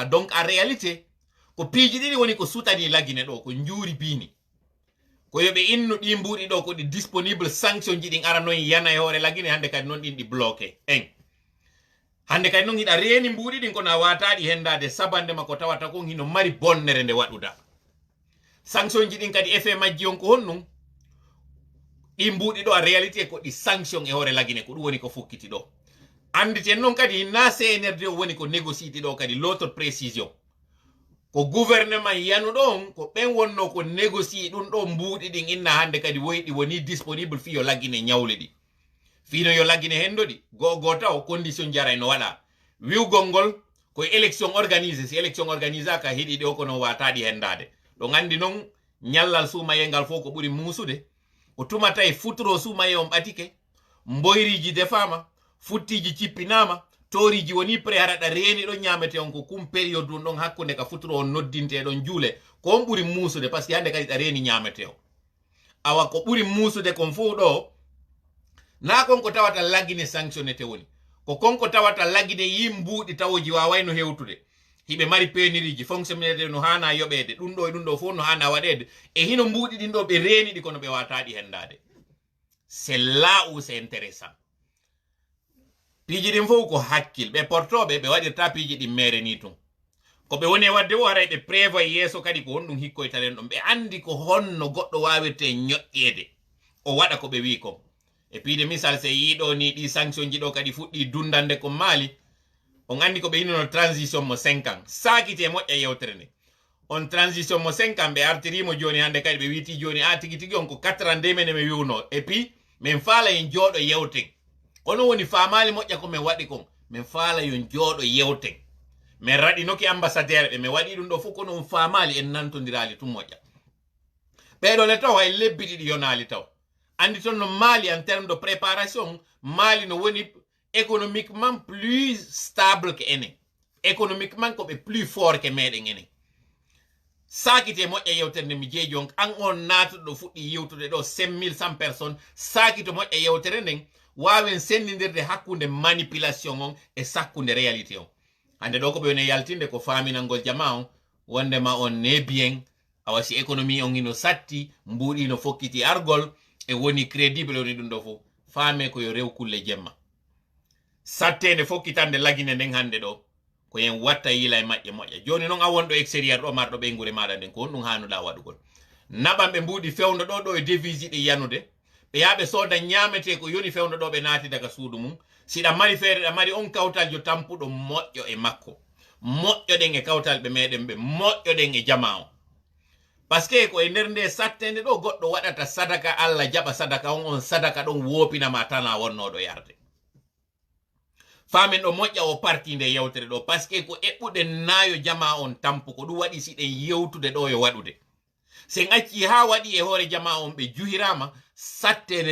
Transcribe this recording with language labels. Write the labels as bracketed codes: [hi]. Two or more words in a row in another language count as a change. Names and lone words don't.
[fr] Donc en réalité [ff] ko piiji ɗiɗi woni ko sutani lagine ɗo ko njuuri bini ko yoɓe innu ɗi mbuuɗi ɗo ko ɗi disponible sanction ji ɗin ara noon yana e hoore lagine hande kadi noon ɗin ɗi bloqué en hande kadi noon hiɗa reeni mbuuɗi ɗin kono a wataɗi hendade sabande makko tawata kon hino mari bonnere nde waɗuda. Sanction ji ɗin kadi effet majji on ko honnum ɗi mbuuɗi ɗo a réalité ko ɗi sanction e hoore lagine ko ɗum woni ko fukkiti ɗo. Anditen noon kadi na CNRD o woni ko négociiti ɗo kadi [fr] l'autre précision [ff] ko gouvernement yanuɗo on ko ɓen wonno ko négocie ɗum ɗo mbuuɗi ɗin inna hande kadi woyɗi woni disponible fi yo laggine ñawle ɗi fino yo laggine hendoɗi go taw condition jaray no waɗa wiwgol ngol koye [fr] élection organisé [ff] si [fr] élection organisé [ff] aka heɗiɗi o kono wataɗi hendade ɗo gandi noon ñallal sumaye ngal fof ko ɓuri muusude o tumata e futuro sumaye on ɓatike mboyriji defama futtiji cippinama toriji woni pré haraɗa reeni ɗon ñamete on ko kum période ɗum ɗon hakkude ka futuro on noddinte ɗon juule ko on ɓuri muusude [fr] par ce que [ff] hande kadi ɗa reeni ñamete o awa ko ɓuri muusude kon fof ɗo na konko tawata laggine sanctionnete woni ko konko tawata laggine yi mbuuɗi tawoji wawayno hewtude hiɓe mari péniriji fonctionnaire no hana yoɓede ɗum ɗo e ɗum ɗo fof no hana waɗede e hino mbuuɗi ɗin ɗo ɓe reeni ɗi kono ɓe wataɗi hendade. [fr] C'est là où c'est intéressant. [ff] Piiji ɗin fof ko hakkil ɓe portoɓe ɓe waɗirta piiji ɗin mere ni tun ko ɓe woni wadde o haray ɓe prévoit yeeso kadi ko honɗum hikkoytaren ɗon ɓe andi ko honno goɗɗo wawirte ñoƴƴede o waɗa ko ɓe wi ko e piide misal se yiɗo ni ɗi sanction ji ɗo kadi fuɗɗi dundande ko maali on andi ko ɓe yinono transition mo 5 ans sakite moƴƴa yewtere nde on transition mo 5 ans ɓe artirimo joni hande kadi ɓe witi joni a tigi tigi on ko 4 ans nde mene mi wiwno [fr] et puis [ff] min faala en jooɗo yewten ono woni faamali moƴƴa ko min waɗi kon min faala yon jooɗo yewten min raɗinoki ambassadeur ɓe mi waɗi ɗum ɗo fof kono on faamali en nantodirali tum moƴƴa ɓeɗo le taw hay lebbi ɗiɗi yonali taw andi toon no Mali [fr] en terme de préparation [ff] Mali no woni [fr] économiquement plus stable que [ff] enen économiquement ko ɓe [fr] plus fort que [ff] meɗen enen sakite moƴƴa yewtere nde mi jeeji on an on natuɗo ɗo fuɗɗi yewtude ɗo 5100 personnes sakito moƴƴa yewtere nden wawen sendidirde hakkunde manipulation on e sakkunde réalité on hande ɗo ko ɓe woni yaltinde ko faminalngol jama on wondema on ne bien awa si économie on ino satti mbuuɗi no fokkiti argol e woni crédible woni ɗum ɗo fof faame ko yo rew kulle jemma sattede fokkitande lagine nden hande ɗo ko yen watta yila e maƴƴe moƴƴa joni noon a wonɗo extérieur ɗo marɗo ɓeygure maɗa nden ko honɗum hanuɗa waɗugol naɓan ɓe mbuuɗi fewdo ɗo e devise ɗi yanude ɓe yaɓe sooda ñamete ko yoni fewdo ɗo ɓe naati daga suudu mum siɗa mari feere ɗa mari on kawtal jo tampuɗo moƴƴo e makko moƴƴoɗen e kawtal ɓe meɗen ɓe moƴƴoɗen e jama o [fr] par ce que [ff] ko e nder nde sattende ɗo goɗɗo waɗata sadaka Allah jaɓa sadaka on sadaka ɗon woopinama tana wonnoɗo yarde famin ɗo moƴƴa o parti nde yewtere ɗo [fr] par ce que [ff] ko eɓɓuɗe nayo jama on tampu ko ɗum waɗi siɗen yewtude ɗo yo waɗude sen acci ha waɗi e hoore jama on ɓe juhirama sattende